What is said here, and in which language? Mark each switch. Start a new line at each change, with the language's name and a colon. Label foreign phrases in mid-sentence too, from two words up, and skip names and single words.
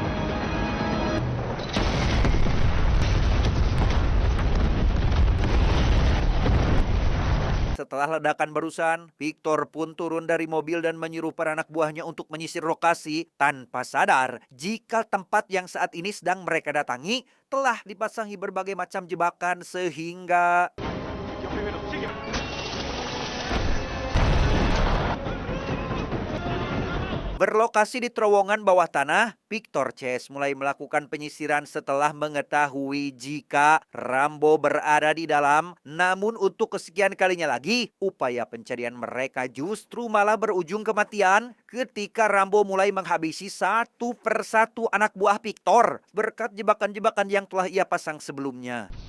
Indonesian: setelah ledakan barusan, Victor pun turun dari mobil dan menyuruh para anak buahnya untuk menyisir lokasi tanpa sadar jika tempat yang saat ini sedang mereka datangi telah dipasangi berbagai macam jebakan sehingga
Spanish: Yo primero, sigue.
Indonesian: berlokasi di terowongan bawah tanah. Victor Chase mulai melakukan penyisiran setelah mengetahui jika Rambo berada di dalam. Namun untuk kesekian kalinya lagi, upaya pencarian mereka justru malah berujung kematian ketika Rambo mulai menghabisi satu persatu anak buah Victor berkat jebakan-jebakan yang telah ia pasang sebelumnya.